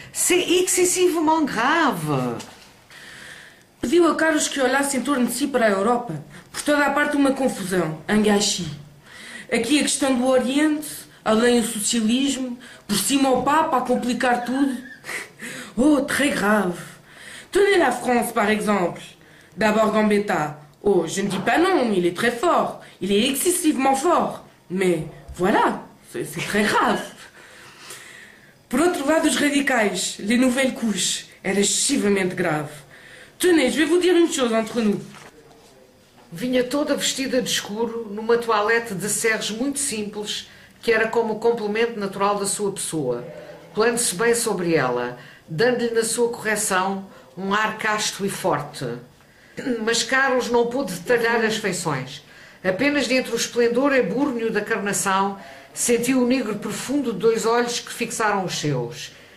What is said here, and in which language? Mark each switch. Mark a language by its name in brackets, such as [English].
[French] C'est excessivement grave. [Portuguese] Pediu a Carlos que olhasse em torno de si para a Europa. Por toda a parte uma confusão, [French] un gâchis. [Portuguese] Aqui a questão do Oriente, além o socialismo, por cima o Papa a complicar tudo. [French] Oh, très grave. Tenez la France, par exemple. D'abord Gambetta. Oh, je ne dis pas non, il est très fort. Il est excessivement fort. Mais voilà, c'est très grave. [Portuguese] Por outro lado, os radicais, [French] les nouvelles couches. [Portuguese] Era excessivamente grave. [French] Tenez, je vais vous dire une chose entre nous. [Portuguese] Vinha toda vestida de escuro, numa toalete de serres muito simples, que era como o complemento natural da sua pessoa, colando-se bem sobre ela, dando-lhe na sua correção um ar casto e forte. Mas Carlos não pôde detalhar as feições. Apenas dentre o esplendor ebúrneo da carnação, sentiu o negro profundo de dois olhos que fixaram os seus.